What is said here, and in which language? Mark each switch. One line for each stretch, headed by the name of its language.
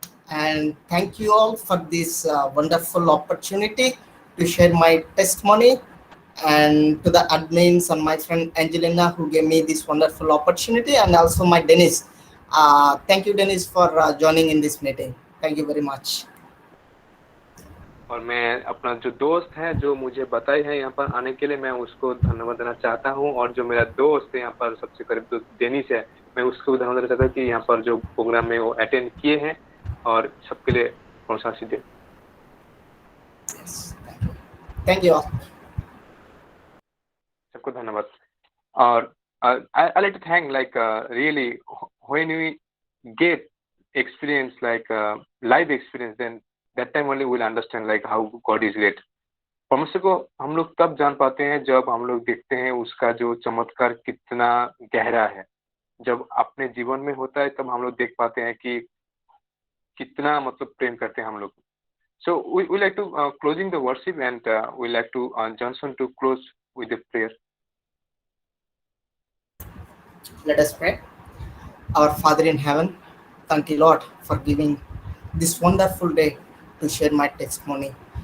English: And thank you all for this wonderful opportunity to share my testimony, and to the admins and my friend Angelina who gave me this wonderful opportunity, and also my Dennis. Thank you, Dennis, for joining in this meeting. Thank you very much.
Hindi: और मैं अपना जो दोस्त है जो मुझे बताई है यहाँ पर आने के लिए, मैं उसको धन्यवाद देना चाहता हूँ, और जो मेरा दोस्त है यहाँ पर सबसे करीब दोस्त डेनिस है, मैं उसको भी धन्यवाद देना चाहता हूँ कि यहाँ पर जो प्रोग्राम में वो अटेंड किए हैं और सबके लिए प्रोत्साहन दे।
English: Thank you all.
Hindi: सबको धन्यवाद। और
English: I like to thank really when we get experience life experience, then that time only we'll understand how God is great.
Hindi: परमेश्वर को हम लोग तब जान पाते हैं जब हम लोग देखते हैं उसका जो चमत्कार कितना गहरा है। जब अपने जीवन में होता है तब हम लोग देख पाते हैं कि कितना मतलब प्रेम करते हैं हम लोग।
English: So we like to closing the worship, and we like to Johnson to close with a prayer. Let us pray. Our Father in heaven, thank you, Lord, for giving this wonderful day to share my testimony.